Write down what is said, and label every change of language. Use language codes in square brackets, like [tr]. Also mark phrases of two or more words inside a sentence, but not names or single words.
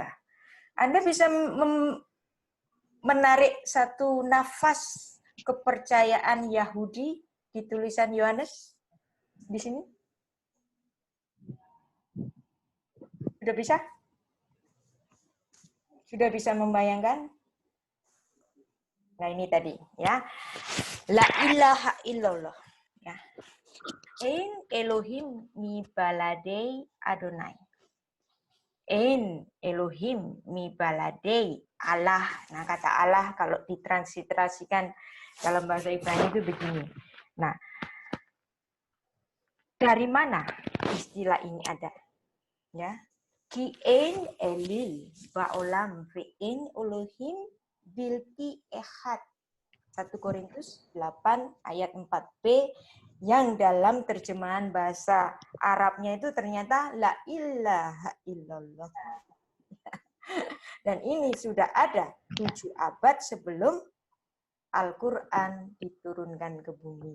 [id] Anda bisa menarik satu nafas kepercayaan Yahudi di tulisan Yohanes di sini? Sudah bisa? Sudah bisa membayangkan? Nah ini tadi ya. [ar] لا إله إلا الله. [id] Ya. [he] אין אלוהים מבלעדי אדוני. אין אלוהים מבלעדי אללה. [id] Nah kata Allah kalau ditransliterasikan dalam bahasa Ibrani itu begini. Nah, dari mana istilah ini ada? Ya. [he] כי אין אליל בעולם ואין אלוהים בלתי אחד. [id] 1 Korintus 8 ayat 4b yang dalam terjemahan bahasa Arabnya itu ternyata [ar] لا إله إلا الله. [id] Dan ini sudah ada 7 abad sebelum Al-Quran diturunkan ke bumi.